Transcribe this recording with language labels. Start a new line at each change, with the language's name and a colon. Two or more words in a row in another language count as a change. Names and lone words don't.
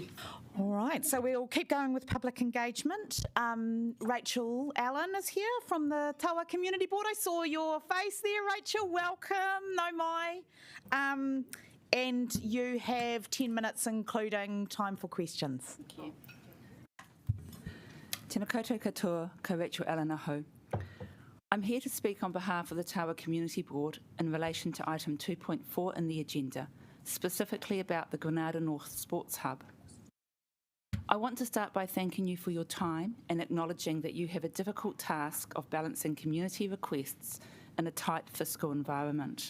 English: All right, so we'll keep going with public engagement. Rachel Allen is here from the Tawa Community Board. I saw your face there, Rachel. Welcome, no mai. And you have 10 minutes, including time for questions. Thank you.
Māori: Tēnā koutou katoa, ko Rachel Allen aho.
English: I'm here to speak on behalf of the Tawa Community Board in relation to item 2.4 in the agenda, specifically about the Granada North Sports Hub. I want to start by thanking you for your time and acknowledging that you have a difficult task of balancing community requests in a tight fiscal environment.